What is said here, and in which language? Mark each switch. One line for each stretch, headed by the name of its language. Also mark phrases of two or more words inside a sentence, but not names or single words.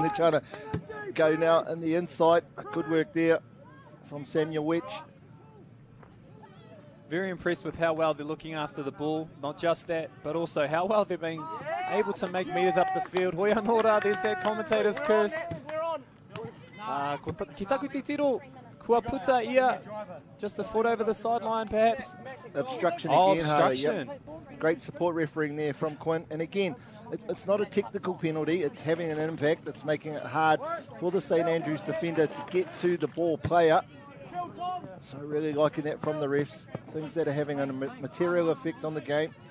English: They're trying to go now in the inside. Good work there from Samuel Witch. Very impressed with how well they're looking after the ball. Not just that, but also how well they're being able to make metres up the field.
Māori: Hoia Nora,
English: there's that commentator's curse.
Māori: Ki taku te tiro, kua puta ia.
English: Just a foot over the sideline, perhaps. Obstruction again. Obstruction. Yep. Great support refereeing there from Quinn. And again, it's not a technical penalty. It's having an impact. It's making it hard for the St. Andrews defender to get to the ball player. So really liking that from the refs. Things that are having a material effect on the game.